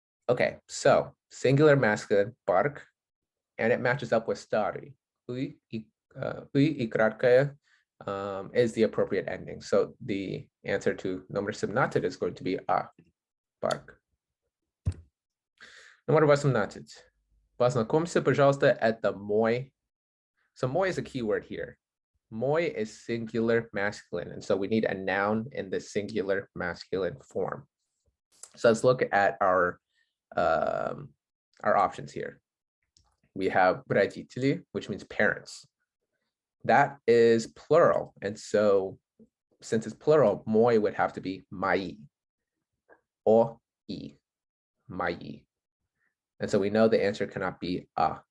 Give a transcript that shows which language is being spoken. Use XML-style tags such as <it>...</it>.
<en>Okay, so singular masculine, park, and it matches up with starý.</en> <ru>И краткое</ru> <en>is the appropriate ending. So the answer to номер 17 is going to be a, park.</en> <ru>Номер 18. Познакомься, пожалуйста, это мой.</ru> <en>So мой is a keyword here. Мой is singular masculine, and so we need a noun in the singular masculine form. So let's look at our options here. We have родители, which means parents. That is plural, and so since it's plural, мой would have to be мои or и, мои. And so we know the answer cannot be a,</en>